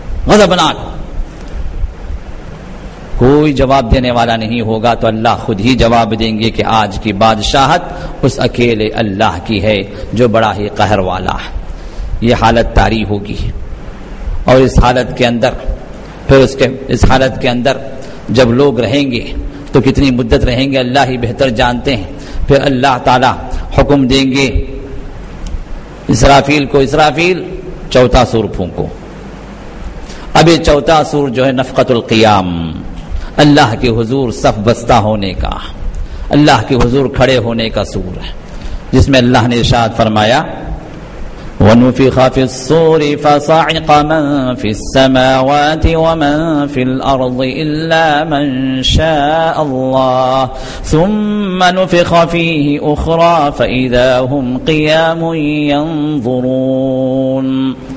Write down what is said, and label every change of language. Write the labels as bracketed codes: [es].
[ur] غضبناک، کوئی جواب دینے والا نہیں ہوگا، تو اللہ خود ہی جواب دیں گے کہ آج کی بادشاہت اس اکیلے اللہ کی ہے جو بڑا ہی قہر والا ہے۔ یہ حالت طاری ہوگی، اور اس حالت کے اندر پھر اس حالت کے اندر جب لوگ رہیں گے تو کتنی مدت رہیں گے اللہ ہی بہتر جانتے ہیں۔ پھر اللہ تعالیٰ حکم دیں گے اسرافیل کو، اسرافیل چوتھا سور پھونکو. اب یہ چوتھا سور جو ہے نفقۃ القیام، اللہ کے حضور صف بستہ ہونے کا، اللہ کے حضور کھڑے ہونے کا سور ہے، جس میں اللہ نے ارشاد فرمایا [ar] وَنُفِخَ فِي الصُّورِ فَصَعِقَ مَن فِي السَّمَاوَاتِ وَمَن فِي الْأَرْضِ إِلَّا مَن شَاءَ اللَّهُ ثُمَّ نُفِخَ فِيهِ أُخْرَى فَإِذَا هُمْ قِيَامٌ يَنظُرُونَ.